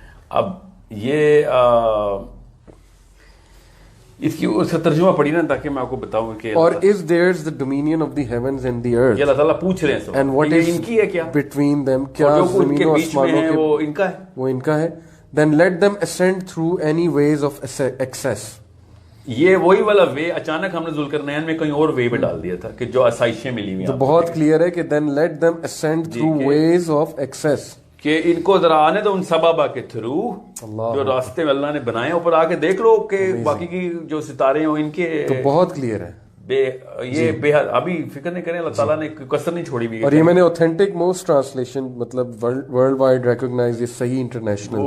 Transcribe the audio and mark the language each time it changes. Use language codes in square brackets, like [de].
[ur] اب یہ اس کا ترجمہ پڑھی نا تاکہ میں آپ کو بتاؤں کہ [en] اور is theirs the dominion of the heavens and the earth. [ur] یہ اللہ تعالیٰ پوچھ رہے ہیں [en] and what is [ur] ان کی ہے کیا [en] between them, [ur] کیا زمین و آسمانوں کے وہ ان کا ہے, وہ ان کا ہے. [en] then let them ascend through any ways of access. [ur] یہ وہی والا وے اچانک ہم نے ذوالقرنین میں کہیں اور وے پہ ڈال دیا تھا کہ جو آسائشیں ملی ہوئی ہیں. بہت کلیئر ہے کہ [en] then let them ascend through ways of access. [ur] کہ ان کو ذرا آنے دو ان سبابا کے تھرو جو راستے میں اللہ نے بنائے, اوپر آ کے دیکھ لو کہ باقی کی جو ستارے ہیں ان کے تو بہت کلیئر ہے. یہ بے حد ابھی فکر نہیں کریں, اللہ تعالیٰ نے کسر نہیں چھوڑی ہوئی. اور یہ میں نے اوتھینٹک موسٹ ٹرانسلیشن مطلب ورلڈ وائڈ ریکگنائز یہ صحیح انٹرنیشنل,